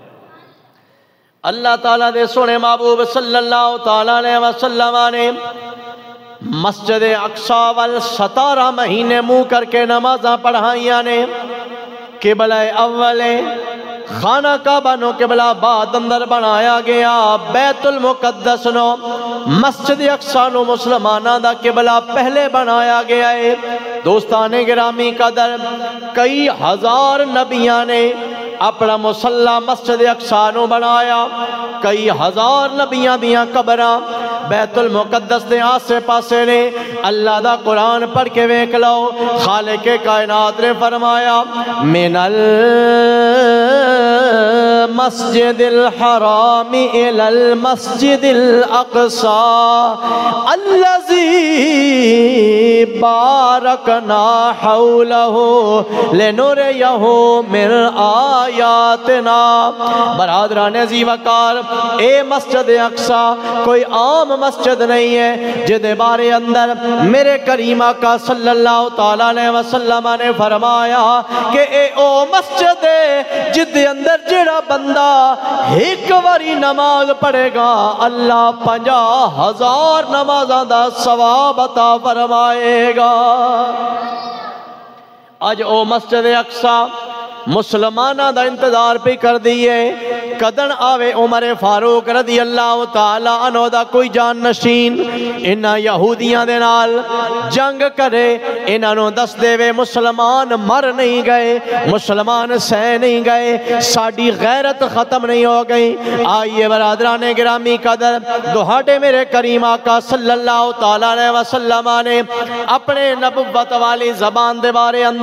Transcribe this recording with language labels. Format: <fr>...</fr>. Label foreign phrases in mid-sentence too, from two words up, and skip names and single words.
<pa>اللہ تعالیٰ دے سونے محبوب</pa> <ar>صلی اللہ تعالیٰ علیہ وسلم</ar> <pa>نے مسجد اقصی وال 17 مہینے منہ کر کے نمازاں پڑھائیاں نے قبلہ اول خانہ کعبہ نو قبلہ بعد اندر بنایا گیا بیت المقدس نو مسجد اقصی نو مسلمانہ دا قبلہ پہلے بنایا گیا ہے دوستان گرامی قدر کئی ہزار نبیاں نے اپنا مصلی مسجد اقصی نو بنایا کئی ہزار نبیاں دیاں قبراں بیت المقدس دے آسے پاسے نے اللہ دا قرآن پڑھ کے ویکھ لو خالق کائنات نے فرمایا من</pa> <ar>المسجد الحرام الى المسجد الاقصى الذي باركنا حوله لنريه من آیاتنا۔</ar> <pa>برادران عزیز وقار اے مسجد اقصی کوئی عام مسجد نہیں ہے جدے بارے اندر میرے کریم آقا</pa> <ar>صلی اللہ تعالیٰ علیہ وسلم</ar> <pa>نے فرمایا کہ اے او مسجد ہے جدے اندر جڑا بندہ ایک واری نماز پڑھے گا اللہ 50,000 نمازاں دا ثواب عطا فرمائے گا۔ آج او مسجد اقصی مسلمانہ دا انتظار پہ کر دیئے کدن آوے عمر فاروق</pa> <ar>رضی اللہ تعالیٰ عنہ</ar> <pa>دا کوئی جان نشین انہا یہودیاں دے نال جنگ کرے انہا نو دس دے وے مسلمان مر نہیں گئے مسلمان سہ نہیں گئے ساڑی غیرت ختم نہیں ہو گئی۔ آئیے برادران گرامی قدر دہاٹے میرے کریم آقا</pa> <ar>صلی اللہ تعالیٰ علیہ وسلم</ar> <pa>نے اپنے نبوت والی زبان دے بارے اندر</pa>